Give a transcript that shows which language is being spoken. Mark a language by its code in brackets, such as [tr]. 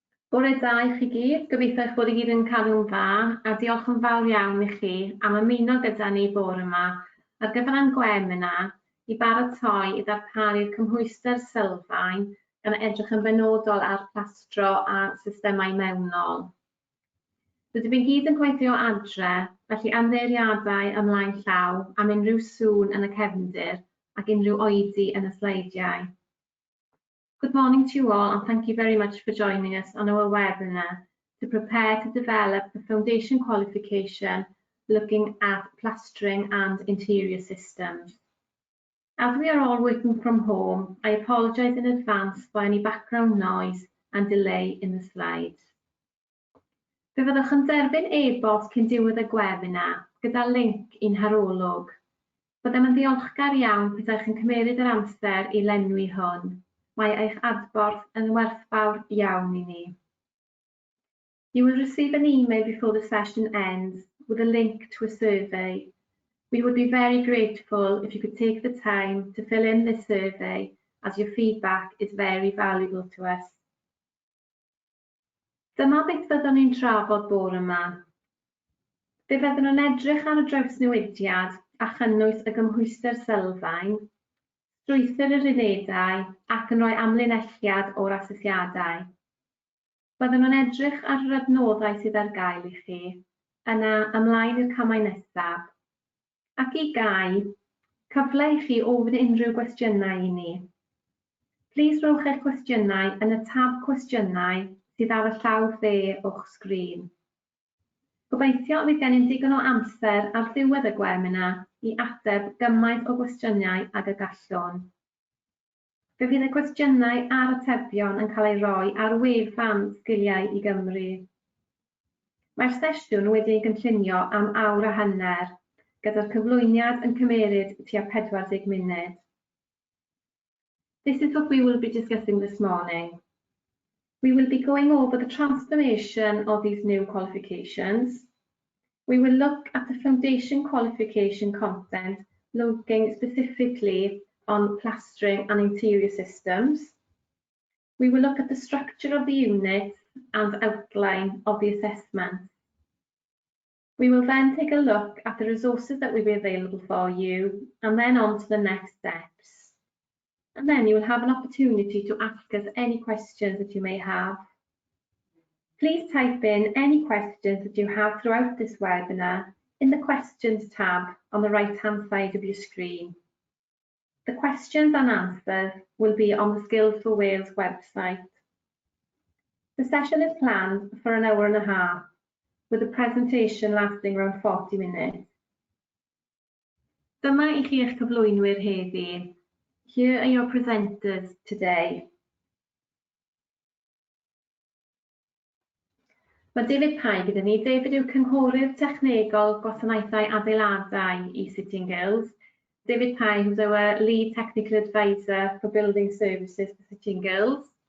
[cy] Bore da i chi gyd, gobeithio eich bod i gyd yn cadw'n dda, a diolch yn fawr iawn i chi am ymuno gyda ni bore yma ar gyfer ein webinar i baratoi i ddarparu'r cymhwyster sylfaen gan edrych yn benodol ar plastro a systemau mewnol. Rydym ni gyd yn gweithio adre, felly ymddeiriadau ymlaen llaw am unrhyw sŵn yn y cefndir ac unrhyw oedi yn y sleidiau. [en] Good morning to you all, and thank you very much for joining us on our webinar to prepare to develop the foundation qualification looking at plastering and interior systems. As we are all working from home, I apologise in advance for any background noise and delay in the slides. [cy] Fe fyddwch yn derbyn e-bost cyn diwedd y webinar gyda link i'n harolwg. Byddem yn ddiolchgar iawn pydach yn cymeryd yr amser i lenwi hwn. Mae eich adborth yn werthfawr iawn i ni. [en] You will receive an email before the session ends with a link to a survey. We would be very grateful if you could take the time to fill in this survey, as your feedback is very valuable to us. [cy] Dyma beth fyddwn ni'n trafod bore yma. Fe fyddwn nhw'n edrych ar y drawsnewidiad a chynnwys y gymhwyster sylfaen, strwythur yr unedau ac yn rhoi amlinelliad o'r asesiadau. Byddwn nhw'n edrych ar yr adnoddau sydd ar gael i chi, yna ymlaen i'r camau nesaf. Ac i gau, cyfle i chi ofyn unrhyw gwestiynau i ni. Plis rhowch eich cwestiynau yn y tab cwestiynau sydd ar y llaw dde o'ch sgrin. Gobeithio fydd gennym digon o amser ar ddiwedd y webinar i ateb gymaint o gwestiynau ag y gallwn. Fe fydd y gwestiynau a'r atebion yn cael ei roi ar wefan Sgiliau i Gymru. Mae'r sesiwn wedi'i gynllunio am awr a hanner, gyda'r cyflwyniad yn cymeryd tua 40 munud. [en] This is what we will be discussing this morning. We will be going over the transformation of these new qualifications. We will look at the foundation qualification content, looking specifically on plastering and interior systems. We will look at the structure of the units and outline of the assessment. We will then take a look at the resources that will be available for you, and then on to the next steps. And then you will have an opportunity to ask us any questions that you may have. Please type in any questions that you have throughout this webinar in the Questions tab on the right-hand side of your screen. The questions and answers will be on the Skills for Wales website. The session is planned for an hour and a half, with the presentation lasting around 40 minutes. [cy] Dyma i chi eich cyflwynwyr heddi. [en] Here are your presenters today. [cy] Mae David Pye gyda ni. David yw cynghorydd technegol gwasanaethau adeiladau i Sitting Girls. [en] David Pye, who's our lead technical advisor for building services for Sitting Girls.